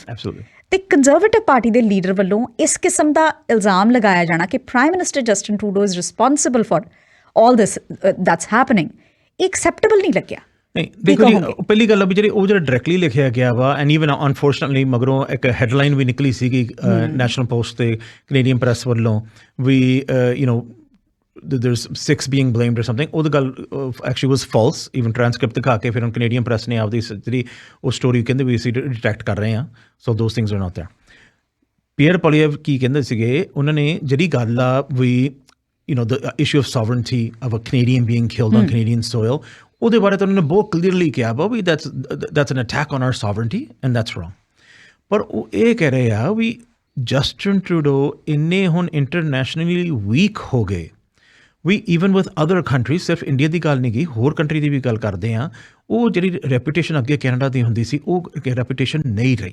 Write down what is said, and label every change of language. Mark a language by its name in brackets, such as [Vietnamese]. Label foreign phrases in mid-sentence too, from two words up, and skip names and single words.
[Punjabi] ਤੇ ਕੰਜ਼ਰਵੇਟਿਵ ਪਾਰਟੀ ਦੇ ਲੀਡਰ ਵੱਲੋਂ ਇਸ ਕਿਸਮ ਦਾ ਇਲਜ਼ਾਮ ਲਗਾਇਆ ਜਾਣਾ ਕਿ [English] prime minister Justin Trudeau is responsible for all this that's happening, [Punjabi] ਐਕਸੈਪਟੇਬਲ ਨਹੀਂ ਲੱਗਿਆ। ਨਹੀਂ, ਦੇਖੋ ਜੀ, ਪਹਿਲੀ ਗੱਲ ਆ ਵੀ ਜਿਹੜਾ ਡਾਇਰੈਕਟਲੀ ਲਿਖਿਆ ਗਿਆ ਵਾ, [English] and even unfortunately [Punjabi] ਮਗਰੋਂ ਇੱਕ ਹੈਡਲਾਈਨ ਵੀ ਨਿਕਲੀ ਸੀਗੀ ਨੈਸ਼ਨਲ ਪੋਸਟ ਤੇ ਕੈਨੇਡੀਅਨ ਪ੍ਰੈਸ ਵੱਲੋਂ ਵੀ [English] there's 6 being blamed or something, [Punjabi] ਉਹ ਗੱਲ [English] actually was false। even transcript [Punjabi] ਦਿਖਾ ਕੇ ਫਿਰ ਹੁਣ ਕੈਨੇਡੀਅਨ ਪ੍ਰੈਸ ਨੇ ਆਪਦੀ ਜਿਹੜੀ ਉਹ ਸਟੋਰੀ ਕਹਿੰਦੇ ਵੀ ਅਸੀਂ ਡਿਟੈਕਟ ਕਰ ਰਹੇ ਹਾਂ, [English] so those things are not there। [Punjabi] ਪੀਅਰ ਪੋਲੀਏਵ ਕੀ ਕਹਿੰਦੇ ਸੀਗੇ, ਉਹਨਾਂ ਨੇ ਜਿਹੜੀ ਗੱਲ ਆ ਵੀ [English] the issue of sovereignty of a Canadian being killed on Canadian soil, [Punjabi] ਉਹਦੇ ਬਾਰੇ ਤਾਂ ਉਹਨਾਂ ਨੇ ਬਹੁਤ ਕਲੀਅਰਲੀ ਕਿਹਾ ਵਾ ਵੀ [English] that's an attack on our sovereignty and that's wrong। [Punjabi] ਪਰ ਉਹ ਇਹ ਕਹਿ ਰਹੇ ਆ ਵੀ ਜਸਟਿਨ ਟਰੂਡੋ ਇੰਨੇ ਹੁਣ [English] internationally weak [Punjabi] ਹੋ ਗਏ ਵੀ [English] even with other countries, [Punjabi] ਸਿਰਫ ਇੰਡੀਆ ਦੀ ਗੱਲ ਨਹੀਂ ਗਈ, ਹੋਰ ਕੰਟਰੀ ਦੀ ਵੀ ਗੱਲ ਕਰਦੇ ਹਾਂ, ਉਹ ਜਿਹੜੀ ਰੈਪੂਟੇਸ਼ਨ ਅੱਗੇ ਕੈਨੇਡਾ ਦੀ ਹੁੰਦੀ ਸੀ ਉਹ ਰੈਪੂਟੇਸ਼ਨ ਨਹੀਂ ਰਹੀ।